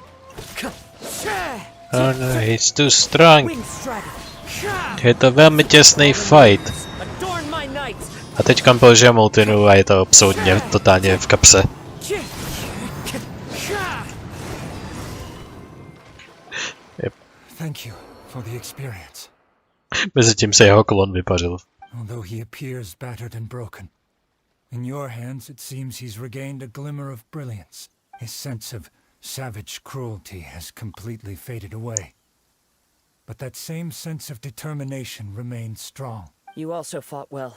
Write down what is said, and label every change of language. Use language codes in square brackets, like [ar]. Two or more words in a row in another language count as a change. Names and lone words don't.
[en] Oh no, he's too strong. Wind Strider. [cs] Je to velmi těsný fight. [en] Adorn my knights. [cs] A teďka použiju multinu a je to absolutně totálně v kapse. [en] Yep. Thank you for the experience. [cs] Mezitím se jeho klon vypařil. [en] Although he appears battered and broken, in your hands it seems he's regained a glimmer of brilliance. His sense of savage cruelty has completely faded away. But that same sense of determination remains strong. You also fought well.